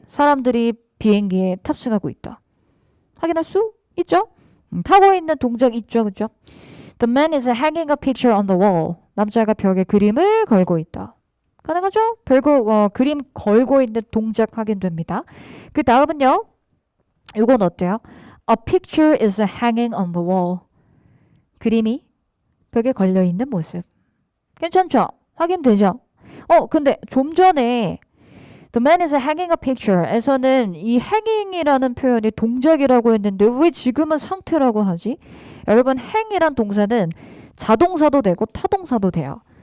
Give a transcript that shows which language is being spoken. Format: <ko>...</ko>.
<ko>사람들이 비행기에 탑승하고 있다. 확인할 수 있죠? 타고 있는 동작 있죠. 그죠?</ko> <en>The man is hanging a picture on the wall.</en> <ko>남자가 벽에 그림을 걸고 있다. 가능하죠? 그림 걸고 있는 동작 확인됩니다. 그 다음은요. 이건 어때요?</ko> <en>A picture is hanging on the wall.</en> <ko>그림이 벽에 걸려있는 모습. 괜찮죠? 확인되죠? 근데 좀 전에</ko> <en>The man is hanging a picture</en> <ko>에서는 이 hanging이라는 표현이 동작이라고 했는데 왜 지금은 상태라고 하지? 여러분 hang이란 동사는 자동사도 되고 타동사도 돼요.</ko>